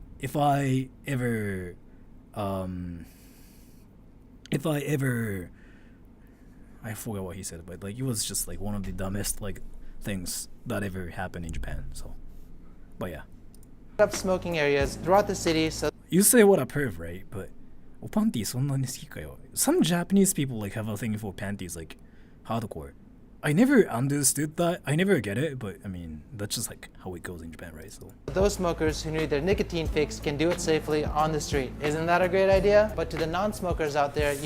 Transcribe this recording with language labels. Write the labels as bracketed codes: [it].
[en] If I ever I forgot what he said, but like it was just like one of the dumbest like things that ever happened in Japan. So, but yeah. Up smoking areas throughout the city, so You say what a perv, right? But [ja] おパンティそんなに好きかよ? [en] Some Japanese people like have a thing for panties like hardcore. I never understood that. I never get it, but I mean that's just like how it goes in Japan, right? So those smokers who need their nicotine fix can do it safely on the street. Isn't that a great idea? But to the non-smokers out there,